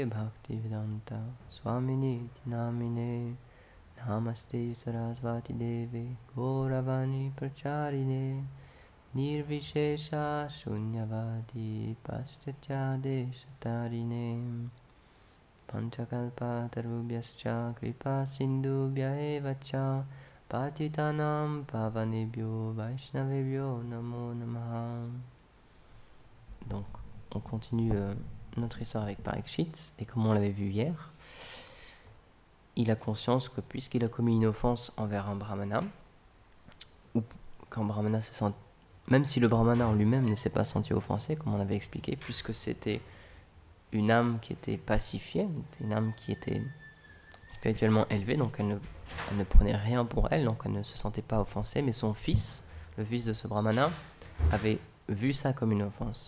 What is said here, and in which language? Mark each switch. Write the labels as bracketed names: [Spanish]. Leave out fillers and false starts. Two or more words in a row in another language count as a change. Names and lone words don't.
[Sanskrit] भक्तिवेदान्त स्वामिनि नामिने नमस्ते सरस्वती देवे गौरवाणी प्रचारिणे निर्विशेष शून्यवादि पाश्चात्य देशतारिणे पञ्चकल्प तरुभ्यश्च कृपा सिन्धुभ्य एव च पतितानाम् पावनेभ्यो वैष्णवेभ्यो नमो नमः. [French] Donc, on continue notre histoire avec Parikshit, et comme on l'avait vu hier, il a conscience que puisqu'il a commis une offense envers un brahmana, ou qu'un brahmana se sent, même si le brahmana en lui-même ne s'est pas senti offensé, comme on avait expliqué, puisque c'était une âme qui était pacifiée, une âme qui était spirituellement élevée, donc elle ne prenait rien pour elle, donc elle ne se sentait pas offensée, mais son fils, le fils de ce brahmana, avait vu ça comme une offense.